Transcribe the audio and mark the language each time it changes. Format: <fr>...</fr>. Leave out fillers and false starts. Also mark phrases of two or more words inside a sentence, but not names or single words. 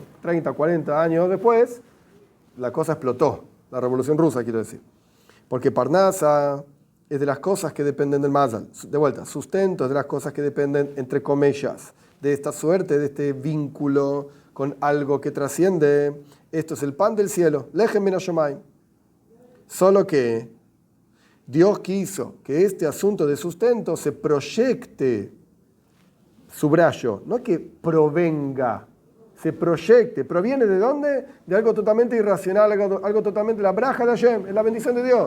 <es>30, 40 años después, la cosa explotó, la revolución rusa, quiero decir. Porque Parnasa es de las cosas que dependen del Mazal. De vuelta, sustento es de las cosas que dependen, entre comillas, de esta suerte, de este vínculo con algo que trasciende. Esto es el pan del cielo,</es> <he>לחם מן השמים.</he> <es>Solo que Dios quiso que este asunto de sustento se proyecte, subrayo, no que provenga, se proyecte. ¿Proviene de dónde? De algo totalmente irracional, algo totalmente la braja de Hashem, es la bendición de Dios.</es>